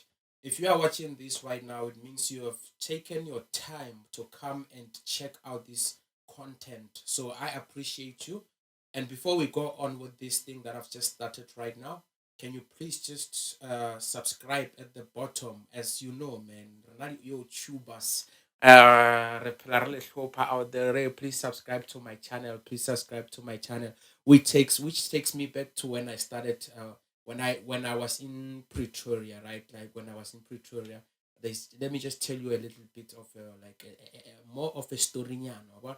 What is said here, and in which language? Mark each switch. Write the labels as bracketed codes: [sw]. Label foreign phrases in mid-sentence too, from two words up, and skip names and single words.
[en] If you are watching this right now, it means you have taken your time to come and check out this content. So I appreciate you. And before we go on with this thing that I've just started right now, can you please just subscribe at the bottom? As you know, man, YouTubers [st] re phela re le hlopha [en] out there. Please subscribe to my channel. Please subscribe to my channel. Which takes me back to when I started when I was in Pretoria, right? Like when I was in Pretoria. Let me just tell you a little bit of more of a story nyana, what?